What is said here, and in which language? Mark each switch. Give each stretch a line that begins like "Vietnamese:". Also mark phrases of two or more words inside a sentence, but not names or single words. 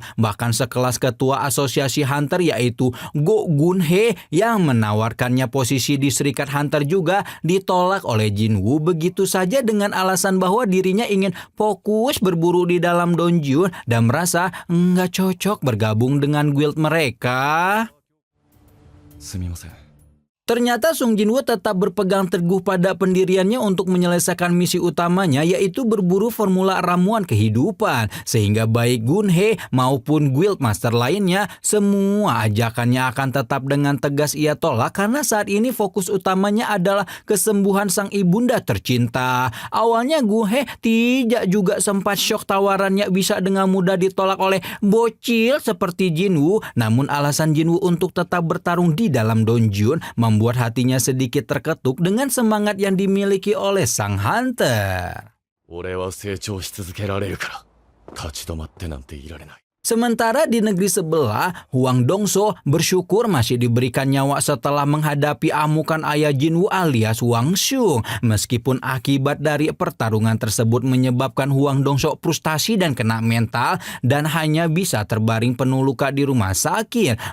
Indonesian: Bahkan sekelas ketua asosiasi hunter yaitu Go Gun-hee yang menawarkannya posisi di Serikat Hunter juga ditolak oleh Jinwoo begitu saja dengan alasan bahwa dirinya ingin fokus berburu di dalam donjon dan merasa nggak cocok bergabung dengan guild mereka.
Japanese: すみません
Indonesian: Ternyata Sung Jinwoo tetap berpegang teguh pada pendiriannya untuk menyelesaikan misi utamanya yaitu berburu formula ramuan kehidupan. Sehingga baik Gun-hee maupun
English: guild master
Indonesian: lainnya semua ajakannya akan tetap dengan tegas ia tolak karena saat ini fokus utamanya adalah kesembuhan sang ibunda tercinta. Awalnya Gun-hee tidak juga sempat syok tawarannya bisa dengan mudah ditolak oleh bocil seperti Jinwoo. Namun alasan Jinwoo untuk tetap bertarung di dalam donjon membuat hatinya sedikit terketuk dengan semangat yang dimiliki oleh sang hunter.
Japanese: 俺は成長し続けられるから立ち止まってなんていられない
Indonesian: Sementara di negeri sebelah, Hwang Dongso bersyukur masih diberikan nyawa setelah menghadapi amukan ayah Jinwoo alias Hwang Xiong. Meskipun akibat dari pertarungan tersebut menyebabkan Hwang Dongso frustasi dan kena mental dan hanya bisa terbaring penuh luka di rumah sakit.